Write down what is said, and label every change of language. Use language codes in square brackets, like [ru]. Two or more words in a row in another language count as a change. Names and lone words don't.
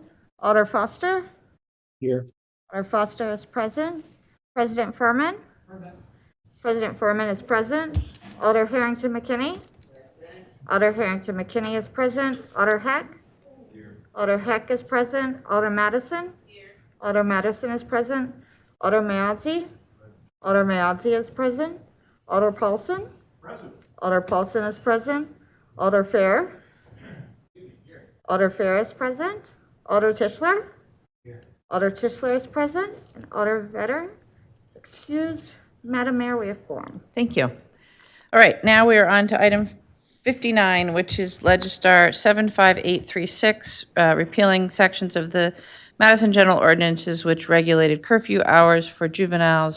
[en] Alder Foster. Here. Alder Foster is present. President Furman. President Furman is present. Alder Harrington McKinney. Alder Harrington McKinney is present. Alder Heck. Alder Heck is present. Alder Madison. Alder Madison is present. Alder Mayadzi. Alder Mayadzi is present. Alder Paulson. Alder Paulson is present. Alder Fair. Alder Fair is present. Alder Tischler. Alder Tischler is present. And Alder Vetter is excused. Madam Mayor, we have quorum. Thank you. All right, now we are on to item 59, which is Legistar 75836, repealing sections of the Madison General Ordinances which regulated curfew hours for juveniles.